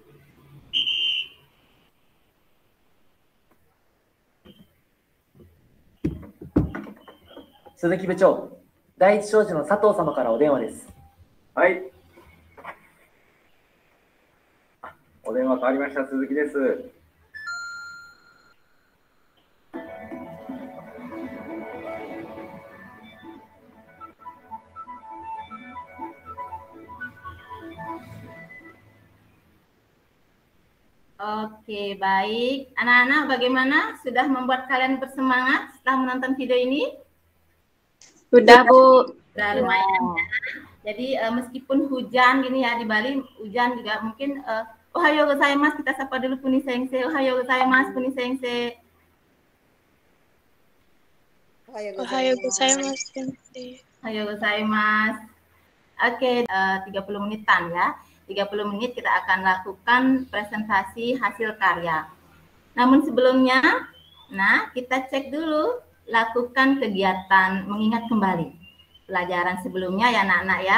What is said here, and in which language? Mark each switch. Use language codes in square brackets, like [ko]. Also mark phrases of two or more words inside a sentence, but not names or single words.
[ja] 鈴木部長、第一商事の佐藤様からお電話です。はい。お電話変わりました、鈴木です。 [id] Oke, baik. Anak-anak, bagaimana? Sudah membuat kalian bersemangat setelah menonton video ini? Sudah, Bu. Udah lumayan ya. Jadi meskipun hujan gini ya di Bali, hujan juga mungkin [ja] おはようございます, [id] kita sapa dulu Puni Sensei. [ja] おはようございます Puni 先生. おはようございます、先生. おはようございます. [id] Oke, 30 menitan ya. 30 menit kita akan lakukan presentasi hasil karya. Namun sebelumnya, nah kita cek dulu, lakukan kegiatan mengingat kembali pelajaran sebelumnya ya anak-anak ya.